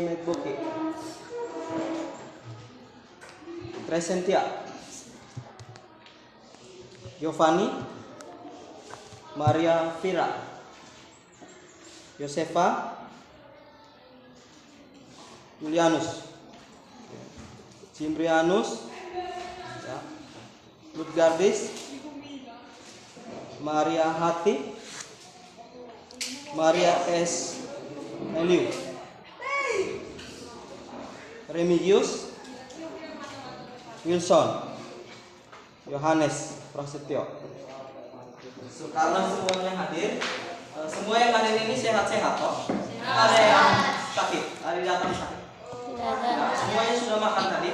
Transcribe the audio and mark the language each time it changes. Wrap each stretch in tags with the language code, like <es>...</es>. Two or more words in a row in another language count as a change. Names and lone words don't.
<id>Medboke, Crescentia, Giovanni, Maria Vira, Josefa, Julianus, Cimbrianus, ya, Ludgardis, Maria Hati, Maria S. Eliu, Remigius, Wilson, Yohanes Prasetyo. Karena semuanya hadir, semua yang hadir ini sehat-sehat kok. Ada yang sakit, ada yang datang sakit. Nah, semuanya sudah makan tadi?</id>